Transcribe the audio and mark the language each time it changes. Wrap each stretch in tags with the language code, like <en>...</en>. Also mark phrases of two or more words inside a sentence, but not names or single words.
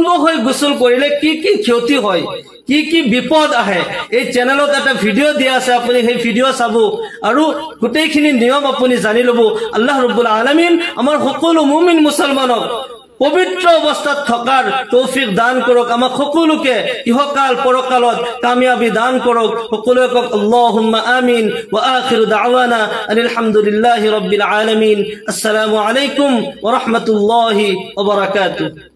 <as>হৈ গোসল কৰিলে কি কি ক্ষতি হয় কি বিপদ আহে এই চেনেলত এটা ভিডিও দিয়া আছে আপুনি সেই ভিডিও চাব আৰু গোটেইখিনি নিয়ম আপুনি জানি লব</as> <ar>الله رب العالمين</ar> <as>আমাৰ সকলো মুমিন মুছলমানক পবিত্ৰ অৱস্থাত থকাৰ তৌফিক দান কৰক আমাক সকলোকে ইহকাল পৰকালত কামিয়াবি দান কৰক সকলোকে</as> <ar>اللهم آمين وآخر دعوانا الحمد لله رب العالمين السلام عليكم ورحمة الله وبركاته</ar>